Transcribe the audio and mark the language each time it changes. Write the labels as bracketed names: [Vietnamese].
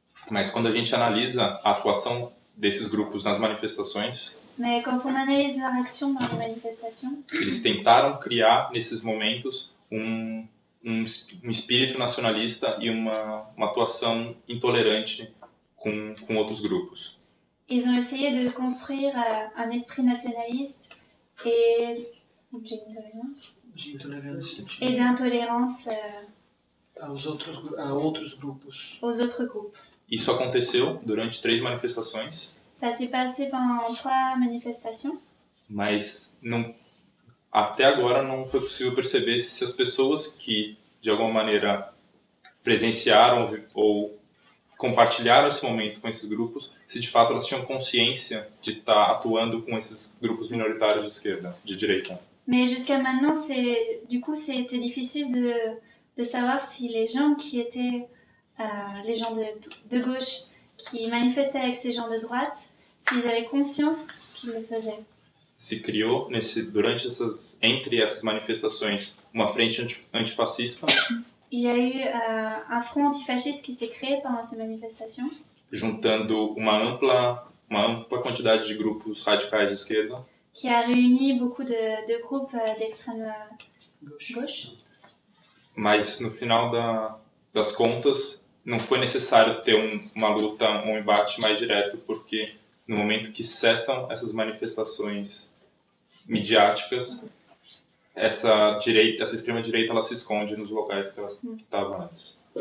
[Portuguese] Mas quando a gente analisa a atuação desses grupos nas manifestações, [French] Mais quand on analyse leur action dans les manifestations, [Portuguese] eles tentaram criar nesses momentos um espírito nacionalista e uma atuação intolerante com outros grupos. [French] ils ont essayé de construire un esprit nationaliste et [Portuguese] de intolerância [French] et d'intolérance [Portuguese] a outros grupos. [French] aux autres groupes. [Portuguese] Isso aconteceu durante 3 manifestações, [French] Ça s'est passé pendant 3 manifestations, [Portuguese] mas até agora não foi possível perceber se as pessoas que, de alguma maneira, presenciaram ou compartilharam esse momento com esses grupos, se de fato elas tinham consciência de estar atuando com esses grupos minoritários de esquerda, de direita. [French] mais jusqu'à maintenant, c'était difficile de savoir si les gens qui étaient les gens de gauche qui manifestaient avec ces gens de droite, s'ils avaient conscience qu'ils le faisaient. [Portuguese] Se criou entre essas manifestações uma frente antifascista, [French] Il y a eu un front antifasciste qui s'est créé pendant ces manifestations, [Portuguese] juntando uma ampla quantidade de grupos radicais de esquerda, [French] qui a réuni beaucoup de groupes d'extrême gauche. [Portuguese] mas no final das contas não foi necessário ter uma luta, um embate mais direto, porque no momento que cessam essas manifestações midiáticas, essa extrema-direita ela se esconde nos locais que ela estava antes.